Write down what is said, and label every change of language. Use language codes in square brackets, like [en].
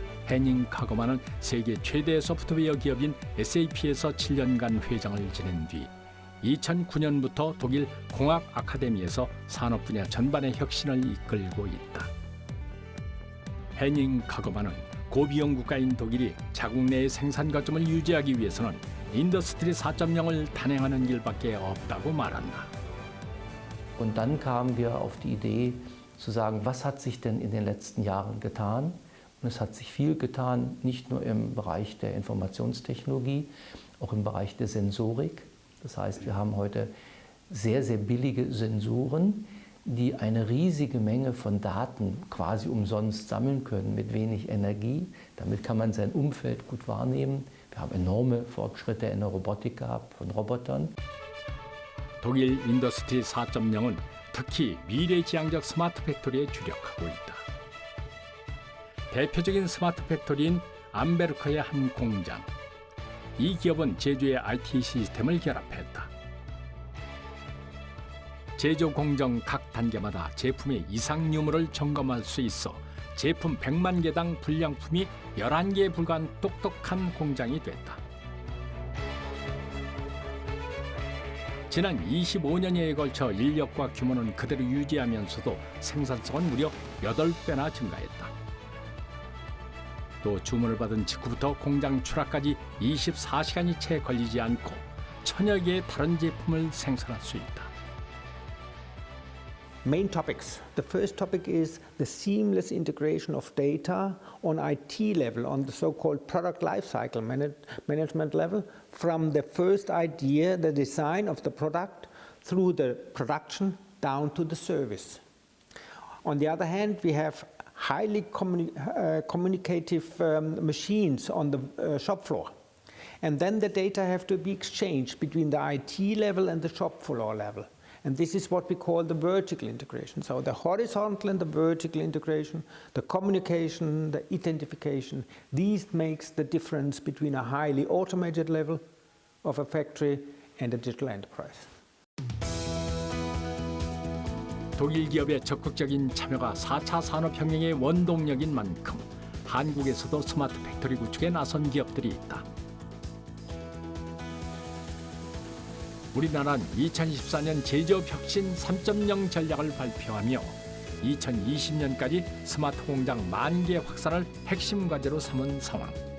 [ko] 헤닝 카거만은 세계 최대 소프트웨어 기업인 SAP에서 7년간 회장을 지낸 뒤 2009년부터 독일 공학 아카데미에서 산업 분야 전반의 혁신을 이끌고 있다. 헤닝 카거만은 고비용 국가인 독일이 자국 내의 생산 거점을 유지하기 위해서는 인더스트리 4.0을 단행하는 길밖에 없다고 말한다. [de] Und dann kamen wir auf die Idee zu sagen, was hat sich denn in den letzten Jahren getan? Und es hat sich viel getan, nicht nur im Bereich der Informationstechnologie, auch im Bereich der Sensorik. Das heißt, wir haben heute sehr, sehr billige Sensoren, die eine riesige Menge von Daten quasi umsonst sammeln können mit wenig Energie. Damit kann man sein Umfeld gut wahrnehmen. Wir haben enorme Fortschritte in der Robotik gehabt von Robotern. [ko] 독일 인더스트리 4.0은 특히 미래지향적 스마트 팩토리에 주력하고 있다. 대표적인 스마트 팩토리인 암베르크의 한 공장. 이 기업은 제조의 IT 시스템을 결합했다. 제조 공정 각 단계마다 제품의 이상 유무를 점검할 수 있어 제품 100만 개당 불량품이 11개에 불과한 똑똑한 공장이 됐다. 지난 25년여에 걸쳐 인력과 규모는 그대로 유지하면서도 생산성은 무려 8배나 증가했다. 또 주문을 받은 직후부터 공장 출하까지 24시간이 채 걸리지 않고 1000여 개의 다른 제품을 생산할 수 있다. [en] Main topics. The first topic is the seamless integration of data on IT level, on the so-called product lifecycle management level, from the first idea, the design of the product, through the production down to the service. On the other hand, we have highly communicative machines on the shop floor. And then the data have to be exchanged between the IT level and the shop floor level. And this is what we call the vertical integration. So the horizontal and the vertical integration, the communication, the identification, these makes the difference between a highly automated level of a factory and a digital enterprise. [ko] 독일 기업의 적극적인 참여가 4차 산업혁명의 원동력인 만큼 한국에서도 스마트 팩토리 구축에 나선 기업들이 있다. 우리나라는 2024년 제조업 혁신 3.0 전략을 발표하며 2020년까지 스마트 공장 10,000개 확산을 핵심 과제로 삼은 상황.